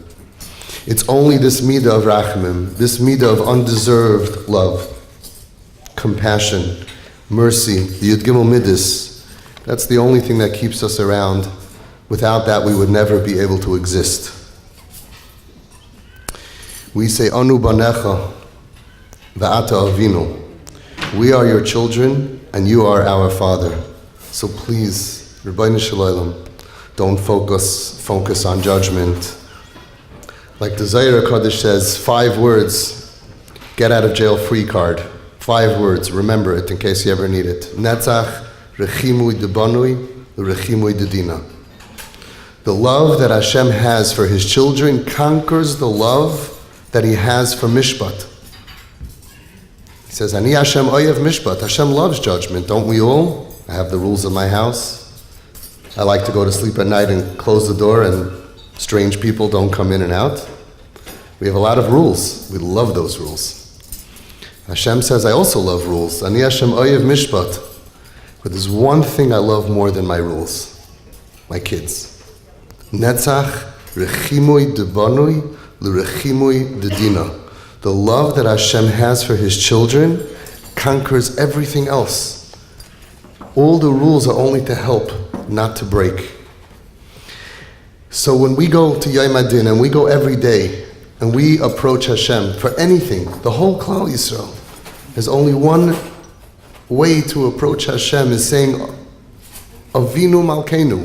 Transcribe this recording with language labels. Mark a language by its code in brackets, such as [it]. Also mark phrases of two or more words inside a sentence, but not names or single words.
[en] It's only this midah of Rachamim, this midah of undeserved love, compassion, mercy, the [he] יו"ד גימ"ל מידות. [en] That's the only thing that keeps us around. Without that, we would never be able to exist. We say, [he] אנו בניך ואתה אבינו. [en] We are your children, and you are our Father. So please, Rabbeinu Shalom, don't focus on judgment. Like the Zohar HaKadosh says, 5 words, get out of jail free card. 5 words, remember it in case you ever need it. [arc] נצח רחימו דבנוי רחימו דדינא. [en] The love that Hashem has for His children conquers the love that He has for Mishpat. He says, [he] אני השם אוהב משפט. [en] Hashem loves judgment, don't we all? I have the rules of my house. I like to go to sleep at night and close the door and strange people don't come in and out. We have a lot of rules. We love those rules. Hashem says, I also love rules. [he] אני השם אוהב משפט. [en] But there's one thing I love more than my rules. My kids. [arc] נצח רחימו דבנוי לרחימו דדינא. [en] The love that Hashem has for His children conquers everything else. All the rules are only to help, not to break. So when we go to [he] יום הדין [en] and we go every day and we approach Hashem for anything, the whole [he] כלל ישראל, [en] there's only one way to approach Hashem is saying [he] אבינו מלכנו.